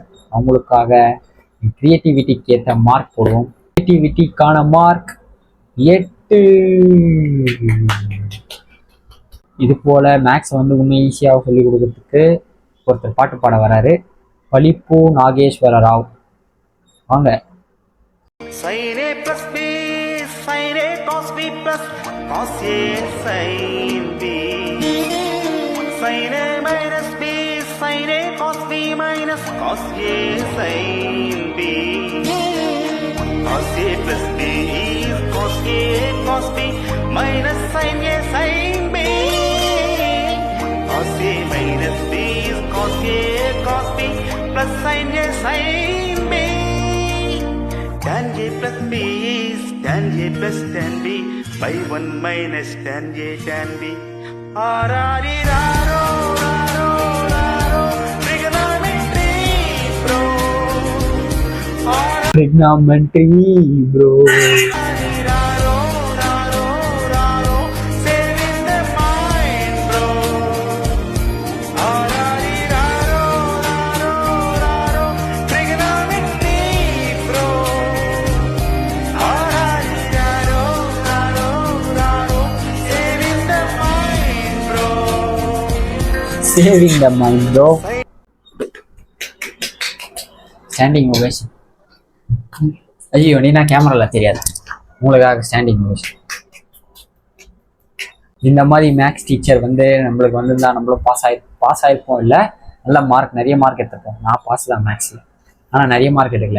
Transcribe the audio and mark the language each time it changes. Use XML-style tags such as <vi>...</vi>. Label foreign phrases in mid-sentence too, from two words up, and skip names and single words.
<ta>அவங்களுக்காக கிரியேட்டிவிட்டிக்கு ஏற்ற மார்க் போடுவோம். கிரியேட்டிவிட்டிக்கான மார்க் 8. இது போல மேக்ஸ் வந்து இன்னும் ஈஸியாக சொல்லிக் கொடுக்கறதுக்கு ஒருத்தர் பாட்டு பாட வராரு, பலிப்பு நாகேஸ்வர ராவ். வாங்க.</ta> <en>sin a plus b sin a cos b plus cos a sin b sin a minus b sin a cos b minus cos a sin b cos a plus b is cos a cos b minus sin a sin b cos A minus B is cos A cos B plus sin A sin B. Tan A plus B is tan A plus tan B by 1 minus tan A tan B. Arariraaro, raro, raro, trigonometry, bro. Trigonometry, bro. Arariraaro, raro, raro, saving the mind, bro. Arariraaro, raro, raro, trigonometry, bro. Arariraaro, raro, raro, saving the mind, bro. Saving the mind, bro. Standing ovation.</en> <ta>ஐயோ நீனா கேமராவில் தெரியாது, உங்களுக்காக</ta> <en>standing ovation.</en> <ta>இந்த மாதிரி</ta> <en>maths teacher</en> <ta>வந்து நம்மளுக்கு வந்திருந்தா நம்மளும் பாஸ் ஆயிருப்போம். இல்லை நல்ல மார்க், நிறைய மார்க் எடுத்துப்போம். நான் பாஸ் தான் மேக்ஸில், ஆனால் நிறைய மார்க் எடுக்கல.</ta>